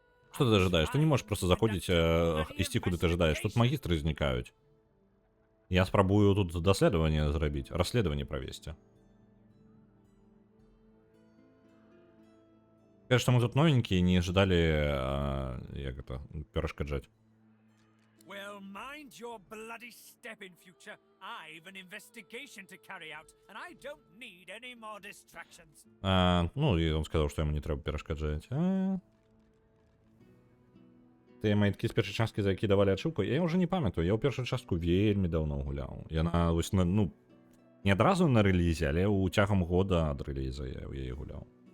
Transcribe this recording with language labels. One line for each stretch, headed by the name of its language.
Belarusian: Што ты ожидаеш? Ты не можаш проста заходзіць, ісці куды ты ожидаеш. Тут магістры знікаюць. Я спрабую тут даследаванне зрабіць, расследаванне правесці. Кажа, што мы тут новенькія, не ждалі, як гэта, перашкаджаць.
English: Well, mind your bloody step in future. I've an investigation to carry out, and I don't need any more distractions.
Belarusian: Ну, і он сказаў, што яму не трэба перашкаджаць. Тыя майткі з першай часткі, за які давалі ачыўку, я ўжо не памятаю, я ў першую частку вельмі даўно гуляў. Яна, вось, ну, не адразу на рэлізе, але ў цягам года ад рэліза я ў яе гуляў.